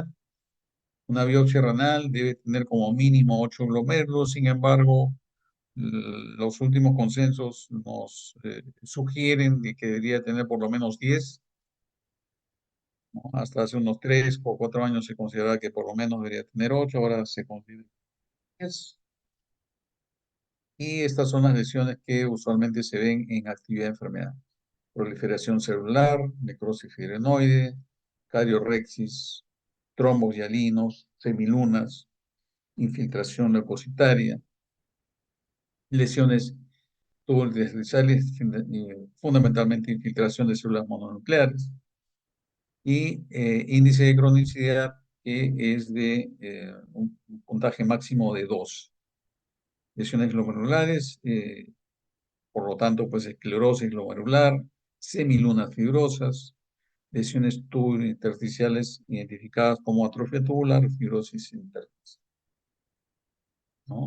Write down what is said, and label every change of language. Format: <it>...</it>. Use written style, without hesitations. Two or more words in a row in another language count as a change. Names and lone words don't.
<es>Una biopsia renal debe tener como mínimo 8 glomérulos, sin embargo, los últimos consensos nos sugieren de que debería tener por lo menos 10, ¿no? Hasta hace unos 3 o 4 años se consideraba que por lo menos debería tener 8, ahora se considera 10. Y estas son las lesiones que usualmente se ven en actividad de enfermedad: proliferación celular, necrosis fibrinoide, cariorrexis, trombos hialinos, semilunas, infiltración leucocitaria, lesiones tubulocraniales, fundamentalmente infiltración de células mononucleares, y índice de cronicidad que es de un puntaje máximo de 2. Lesiones glomerulares, por lo tanto, pues esclerosis glomerular, semilunas fibrosas, lesiones intersticiales identificadas como atrofia tubular, fibrosis intersticial, ¿no?</es>